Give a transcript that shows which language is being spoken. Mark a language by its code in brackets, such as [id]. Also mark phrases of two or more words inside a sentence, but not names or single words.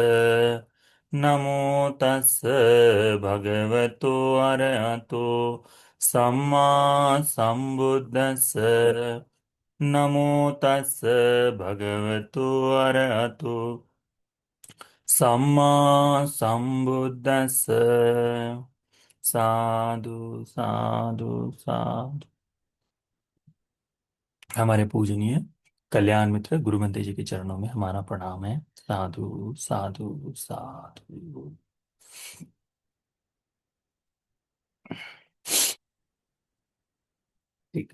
[pi] नमो तस् भगवतो अरहतो सम्मा संबुद्दस्स। नमो तस् भगवतो अरहतो सम्मा संबुद्दस्स। साधु साधु साधु। [hi] हमारे पूजनीय कल्याण मित्र गुरु मंत्र जी के चरणों में हमारा प्रणाम है। [pi] साधु साधु साधु। ठीक।